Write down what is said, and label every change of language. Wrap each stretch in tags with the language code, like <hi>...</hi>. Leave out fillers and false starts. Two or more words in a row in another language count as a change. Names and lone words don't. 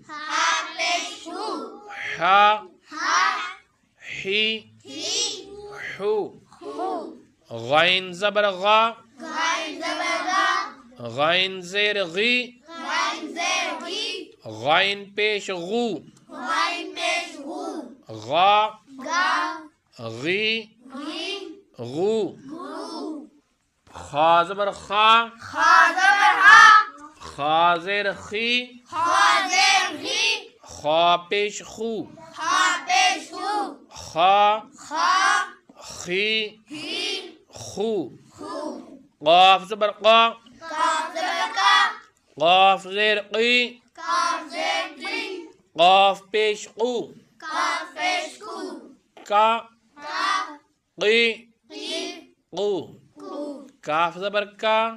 <ur>حا ہی ہو، غین زبر غا، غین زیر غی، غین پیش غو، غا غی غو، خا زبر خا، خا زیر خی، خا پیش خو، خا خی خو، قاف زبر قا، قاف زیر قی، قاف پیش قو، کا قی قو، کاف زبر کا،</ur>